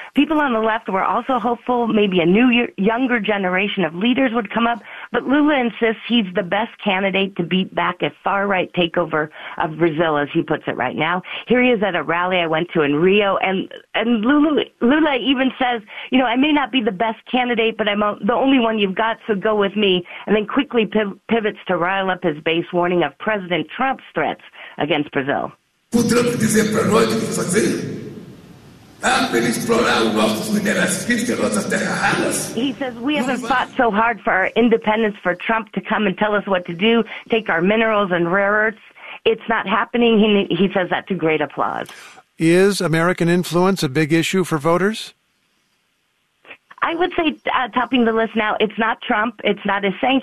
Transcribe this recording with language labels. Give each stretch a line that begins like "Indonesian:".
English: People on the left were also hopeful maybe a new, younger generation of leaders would come up, but Lula insists he's the best candidate to beat back a far-right takeover of Brazil, as he puts it right now. Here he is at a rally I went to in Rio, and Lula even says, you know, I may not be the best candidate, but I'm the only one you've got, so go with me, and then quickly pivots to rile up his base, warning of President Trump's threats against Brazil.
Portuguese: O Trump dizer para nós o que fazer? Ah, para explorar os nossos minerais físicos, as nossas terras raras.
English: He says, we haven't fought so hard for our independence for Trump to come and tell us what to do, take our minerals and rare earths. It's not happening. He says that to great applause. Is American influence a big issue for voters? I would say, topping the list now, it's not Trump. It's not his sanctions.